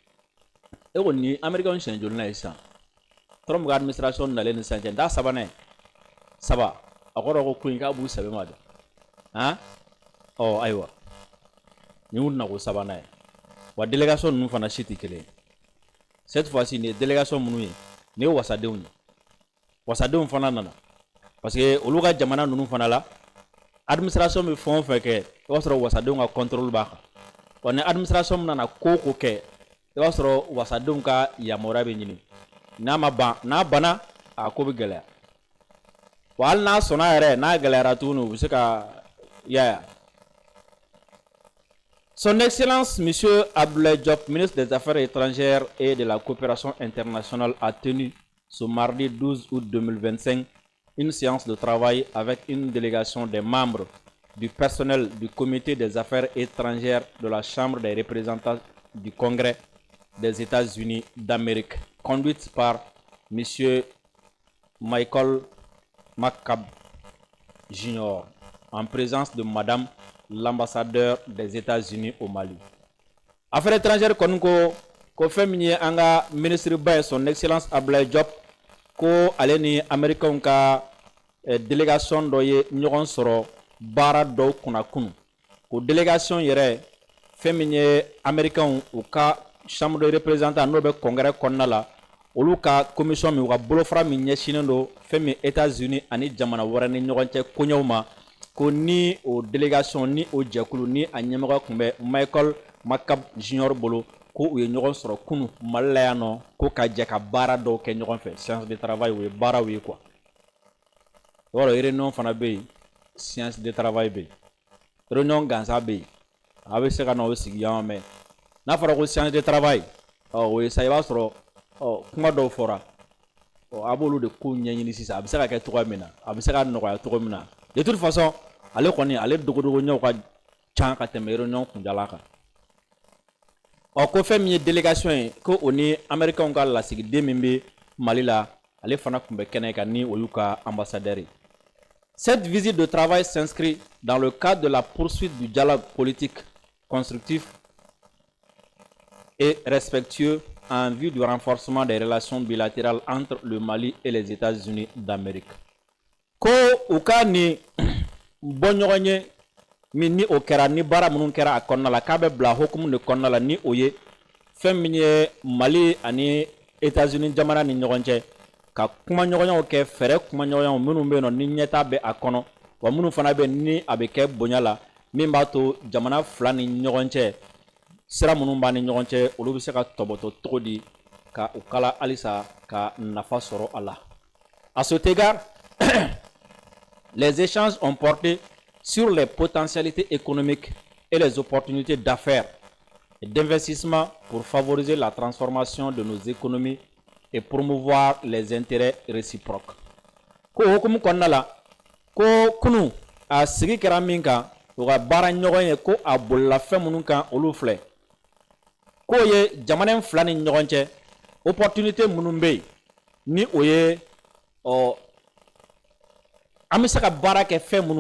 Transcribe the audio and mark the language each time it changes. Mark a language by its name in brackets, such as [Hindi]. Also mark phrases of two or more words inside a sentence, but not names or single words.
[Bambara] e ko ni américains siɲɛ joli na ye sisan Trump ka administration nalen ni sisan cɛ n t'a sabanan ye saba a kɔrɔ ko ko in k'a b'u sɛbɛn ma dɛ han ɔ ayiwa nin y'u nako sabanan ye wa délégation ninnu fana si tɛ kelen ye [French] cette fois-ci [Bambara] nin ye délégation minnu ye nin ye wasadenw ye wasadenw fana nana parce que olu ka jamana ninnu fana la administration bɛ fɛn o fɛn kɛ i b'a sɔrɔ wasadenw ka contrôle b'a kan wa ni administration min nana ko ko kɛ i b'a sɔrɔ wasadenw ka yamaruya bɛ ɲini n'a ma ban n'a banna a ko bɛ gɛlɛya wa hali n'a sɔnna yɛrɛ n'a gɛlɛyara tuguni u bɛ se ka yaya [French] Son Excellence Monsieur Abdoulaye Diop, ministre des Affaires étrangères et de la coopération internationale, a tenu ce mardi 12 août 2025 une séance de travail avec une délégation des membres du personnel du Comité des Affaires étrangères de la Chambre des représentants du Congrès des États-Unis d'Amérique, conduite par Monsieur Michael McCabe Jr., en présence de Madame l'ambassadeur des États-Unis au Mali. Affaires étrangères [Bambara] kon ko fɛn min ye an ka ministre ba ye [French] son excellence [Bambara] Abdoulaye Diop ko ale ni américains ka délégation dɔ ye ɲɔgɔn sɔrɔ baara dɔw kunna kunu ko délégation yɛrɛ fɛn min ye américains u ka [French] chambre de représentants [Bambara] n'o bɛ congrès kɔnɔna la olu ka commission min u ka bolofara min ɲɛsinnen don fɛn min États-Unis ani jamana wɛrɛ ni ɲɔgɔn cɛ koɲɛw ma ko ni o délégation ni o jɛkulu ni a ɲɛmɔgɔ tun bɛ Michael McCabe Jr bolo ko u ye ɲɔgɔn sɔrɔ kunu Mali la yan nɔ ko ka jɛ ka baara dɔw kɛ ɲɔgɔn fɛ [French] séance de travail [Bambara] o ye baaraw ye quoi o yɔrɔ réunion fana bɛ yen [French] séance de travail [Bambara] bɛ yen réunion gansan bɛ yen a bɛ se ka na o sigi yan mɛ n'a fɔra ko [French] séance de travail [Bambara] o ye sa i b'a sɔrɔ kuma dɔw fɔra a b'olu de ko ɲɛɲini sisan a bɛ se ka kɛ cogoya min na a bɛ se ka nɔgɔya cogo min na [French] de toute façon [Bambara] ale kɔni ale dogodogoɲɛw ka can ka tɛmɛ réunion kunjala kan ko fɛn min ye délégation ye ko o ni américains ka lasigiden min bɛ Mali la ale fana tun bɛ kɛnɛ kan ni o y'u ka ambassadeur ye. [French] Cette visite de travail s'inscrit dans le cadre de la poursuite du dialogue politique constructif et respectueux en vue du renforcement des relations bilatérales entre le Mali et les États-Unis d'Amérique. [Bambara] Ko u ka ni bɔ ɲɔgɔn ye min ni o kɛra ni baara minnu kɛra a kɔnɔna la k'a bɛ bila hukumu de kɔnɔna la ni o ye fɛn min ye Mali ani États-Unis jamana ni ɲɔgɔn cɛ ka kuma ɲɔgɔnyaw kɛ fɛrɛ kuma ɲɔgɔnyaw minnu bɛ yen nɔ ni ɲɛta bɛ a kɔnɔ wa minnu fana bɛ ni a bɛ kɛ bonya la min b'a to jamana fila ni ɲɔgɔn cɛ sira minnu b'a ni ɲɔgɔn cɛ olu bɛ se ka tɔbɔtɔ cogo di ka u kala halisa ka nafa sɔrɔ a la. [French] À cet égard, Les échanges ont porté sur les potentialités économiques et les opportunités d'affaires et d'investissement pour favoriser la transformation de nos économies et promouvoir les intérêts réciproques. [Bambara] Ko hukumu kɔnɔna la ko kunu a sigi kɛra min kan o ka baara ɲɔgɔn ye ko a bolila fɛn minnu kan olu filɛ k'o ye jamana in fila ni ɲɔgɔn cɛ opportunité minnu bɛ yen ni o ye an bɛ se ka baara kɛ fɛn minnu